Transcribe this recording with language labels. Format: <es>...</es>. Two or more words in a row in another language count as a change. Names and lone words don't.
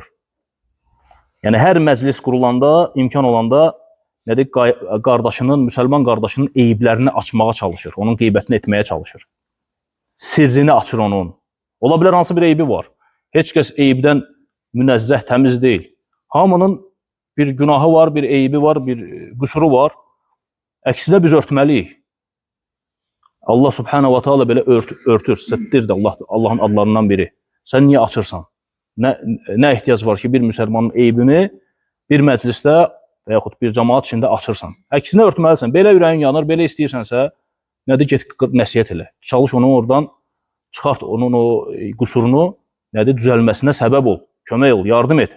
<az>Yəni hər məclis qurulanda, imkan olanda nədir, qardaşının, müsəlman qardaşının eyiblərini açmağa çalışır, onun qeybətini etməyə çalışır. Sirrini açır onun. Ola bilər hansı bir eybi var. Heç kəs eyibdən münəzzəh, təmiz deyil. Hamının bir günahı var, bir eybi var, bir qüsuru var. Əksinə biz örtməliyik.</az> <ar>الله سبحانه وتعالى</ar> <az>belə örtür, sittirdir Allahın adlarından biri. Sən niyə açırsan? Nə ehtiyac var ki, bir müsəlmanın eybini bir məclisdə və yaxud bir cəmaat içində açırsan? Əksinə örtməlisən. Belə ürəyin yanır, belə istəyirsənsə, nədir, get nəsihət elə. Çalış onu oradan, çıxart onun o qüsurunu, nədir, düzəlməsinə səbəb ol, kömək ol, yardım et.</az>